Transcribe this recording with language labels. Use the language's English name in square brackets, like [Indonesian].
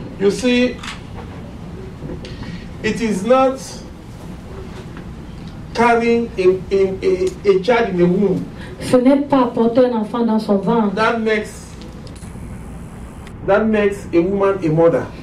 [English] You see, it is not carrying a child in the womb [French] Ce n'est pas porter un enfant dans son ventre [English] that makes a woman a mother.